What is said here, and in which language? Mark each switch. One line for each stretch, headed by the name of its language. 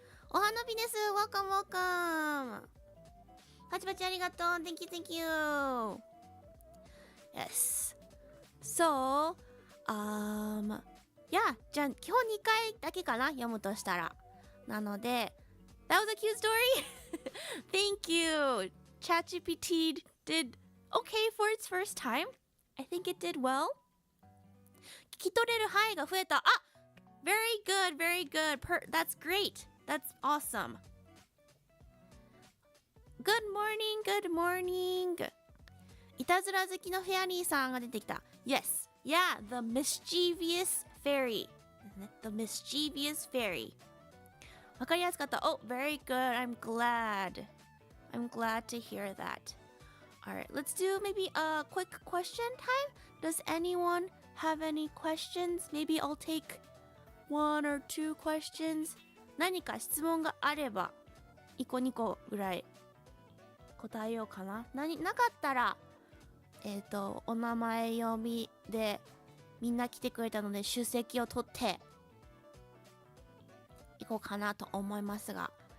Japanese: お花火です。
English: Welcome, welcome.
Japanese: パチパチありがとう。
English: Thank you, thank you. Yes. So, yeah.
Japanese: じゃあ、基本2回だけかな読むとしたら。
English: なので、That was a cute story. Thank you. ChatGPT did okay for its first time. I think it did well.
Japanese: 聞き取れる範囲が増えた。
English: あ、very good, very good. That's great. That's awesome. Good morning, good morning.
Japanese: いたずら好きのフェアリーさんが出てきた。
English: Yes. Yeah, the mischievous fairy. The mischievous fairy.
Japanese: わかりやすかった。
English: Oh, very good. I'm glad. I'm glad to hear that. Alright, let's do maybe a quick question time. Does anyone have any questions? Maybe I'll take 1 or 2 questions.
Japanese: 何か質問があれば、1個2個ぐらい答えようかな。なかったら、お名前読みでみんな来てくれたので出席を取っていこうかなと思いますが。